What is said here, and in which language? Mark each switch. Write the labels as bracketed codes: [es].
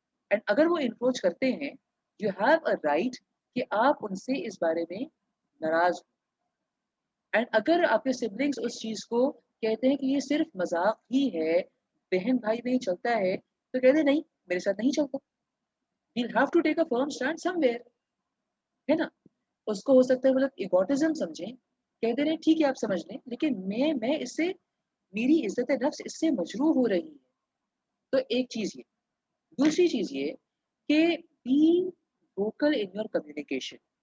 [en] and [ur] اگر وہ encroach کرتے ہیں, [en] you have a right [ur] کہ آپ ان سے اس بارے میں ناراض ہوں. [en] and [ur] اگر آپ کے سبلنگز اس چیز کو کہتے ہیں کہ یہ صرف مذاق ہی ہے, بہن بھائی میں ہی چلتا ہے, تو کہتے نہیں میرے ساتھ نہیں چلتا. [en] He'll have to take a firm stand somewhere. [ur] ہے نا, اس کو ہو سکتا ہے وہ لوگ ایگوٹزم سمجھیں, کہتے رہے ٹھیک ہے آپ سمجھ لیں, لیکن میں اس سے میری عزت نفس اس سے مجروح ہو رہی ہے. تو ایک چیز یہ. دوسری چیز یہ کہ [en] Be vocal in your communication.